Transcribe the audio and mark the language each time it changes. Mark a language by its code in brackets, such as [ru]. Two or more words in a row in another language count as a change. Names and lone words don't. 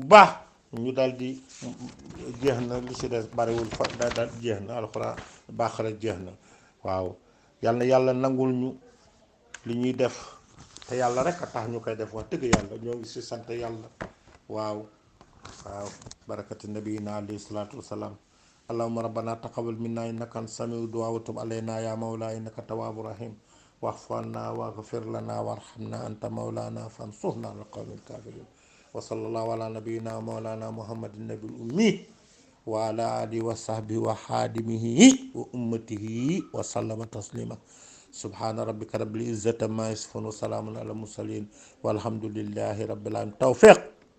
[wo] baax ñu dal di jeex na li ci des bariwul fa daal jeex na alxuraan Baqara jeex na waaw yàlla nangul ñu li ñuy def te yàlla rek a tax ñu koy def wax dëgg yàlla ñoo ngi ci sant yàlla waaw [ar] بركة نبينا عليه الصلاة والسلام اللهم ربنا تقبل منا إنك أنت سميع الدعاء وتب علينا يا مولى إنك أنت التواب الرحيم واعف عنا واغفر لنا وارحمنا أنت مولانا فانصرنا على القوم الكافرين وصلى الله على نبينا مولانا محمد النبي الأمي وعلى آله وصحبه وخادمه وأمته وسلم تسليما سبحان ربك رب العزة عما يصفون وسلام على المرسلين والحمد لله رب العالمين توفيق